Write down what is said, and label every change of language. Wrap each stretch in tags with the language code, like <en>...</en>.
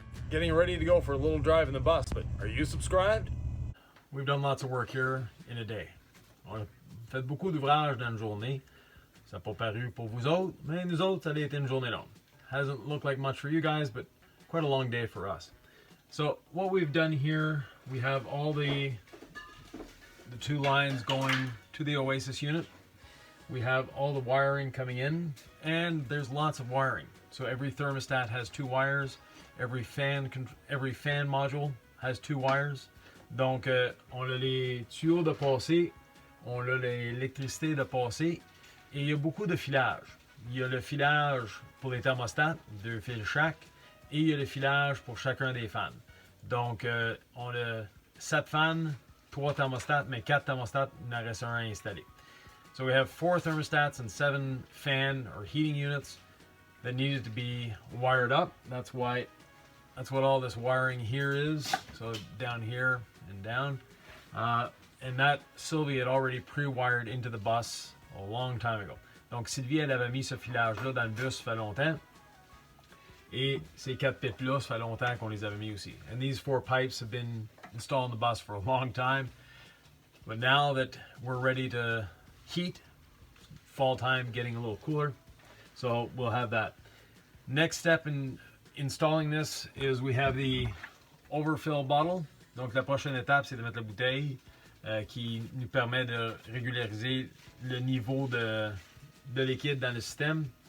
<en>Getting ready to go for a little drive in the bus, but are you subscribed? We've done lots of work here in a day.</en> <fr>On a fait beaucoup d'ouvrages dans une journée. Ça n'a pas paru pour vous autres, mais nous autres, ça a été une journée longue.</fr> <en>Hasn't looked like much for you guys, but quite a long day for us. So what we've done here, we have all the two lines going to the Oasis unit. We have all the wiring coming in, and there's lots of wiring. So every thermostat has two wires. Every fan module has two wires.</en> <fr>Donc, on a les tuyaux de passé, on a l'électricité de passé, et il y a beaucoup de filage. Il y a le filage pour les thermostats, 2 fils chaque, et il y a le filage pour chacun des fans. Donc, on a 7 fans, 3 thermostats, mais 4 thermostats, il en reste un installé.</fr> <en>So we have 4 thermostats and 7 fan or heating units that needed to be wired up. That's what all this wiring here is. So down here and down. And that Sylvie had already pre-wired into the bus a long time ago.</en> <fr>Donc Sylvie, elle avait mis ce filage-là dans le bus, ça fait longtemps. Et ces 4 pipes-là, ça fait longtemps qu'on les avait mis aussi.</fr> <en>And these 4 pipes have been installed in the bus for a long time. But now that we're ready to heat, fall time getting a little cooler, so we'll have that. Next step in installing this is we have the overfill bottle.</en> <fr>Donc la prochaine étape, c'est de mettre la bouteille qui nous permet de régulariser le niveau de liquide dans le système.</fr>